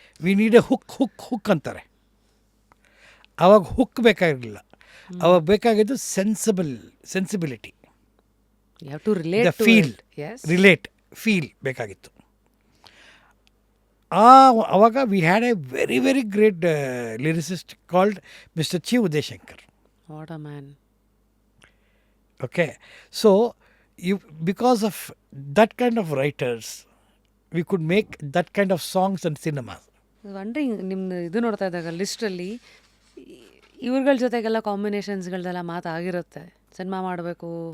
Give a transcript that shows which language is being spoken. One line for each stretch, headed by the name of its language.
English: we need a hook
Kannada: hook hook ಅಂತಾರೆ. ಆವಾಗ hook ಬೇಕಾಗಿರಲಿಲ್ಲ, ಅವಾಗ ಬೇಕಾಗಿದ್ದು sensibility,
English: You have to relate the to feel, yes.
Kannada: Relate, feel ಬೇಕಾಗಿತ್ತು.
English: ಆವಾಗ we had a very very great lyricist called mister Chi Udayashankar. What a man. Okay, so because of that kind of writers, we could make that kind of songs and cinemas.
Kannada: Wondering ನಿಮ್ದು ಇದು ನೋಡ್ತಾ ಇದ್ದಾಗ ಲಿಸ್ಟಲ್ಲಿ ಇವ್ರಗಳ ಜೊತೆಗೆಲ್ಲ ಕಾಂಬಿನೇಷನ್ಸ್ಗಳದೆಲ್ಲ ಮಾತಾಗಿರುತ್ತೆ, cinema ಮಾಡಬೇಕು.